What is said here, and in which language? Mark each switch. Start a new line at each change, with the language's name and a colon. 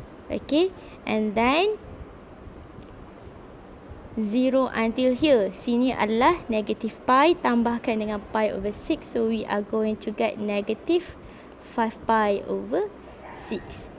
English: Okay, and then 0 until here.
Malay: Sini adalah negative pi tambahkan dengan pi over 6.
English: So we are going to get negative 5 pi over 6.